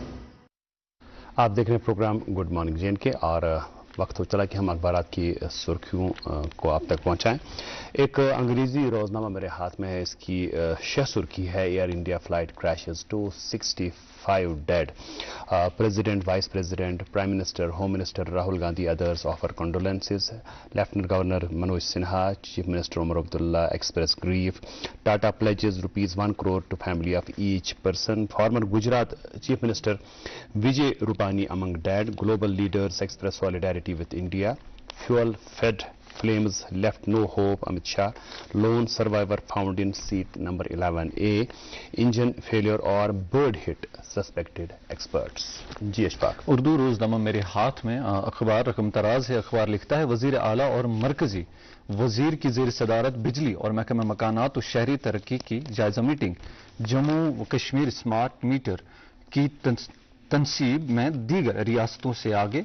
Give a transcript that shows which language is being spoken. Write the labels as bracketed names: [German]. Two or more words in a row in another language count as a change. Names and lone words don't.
[Urdu] آپ دیکھ رہے ہیں پروگرام گڈ مارننگ جے اینڈ کے, اور وقت ہو چلا کہ ہم اخبارات کی سرخیوں کو آپ تک پہنچائیں. ایک انگریزی روزنامہ میرے ہاتھ میں ہے, اس کی شہ سرخی ہے [English] Air India flight crashes 265 dead. President, Vice President, Prime Minister, Home Minister Rahul Gandhi, others offer condolences. Lieutenant Governor Manoj Sinha, Chief Minister Omar Abdullah express grief. Tata pledges ₹1 crore to family of each person. Former Gujarat Chief Minister Vijay Rupani among dead. Global leaders express solidarity with India. Fuel fed flames left no hope, Amit Shah. Lone survivor found in seat number 11A. Engine failure or bird hit, suspected experts. [Urdu] جی اشفاق. اردو روزنامہ میرے ہاتھ میں اخبار رقم تراز ہے. اخبار لکھتا ہے وزیر اعلیٰ اور مرکزی وزیر کی زیر صدارت بجلی اور محکمہ مکانات و شہری ترقی کی جائزہ میٹنگ. جموں و کشمیر اسمارٹ میٹر کی تنصیب میں دیگر ریاستوں سے آگے.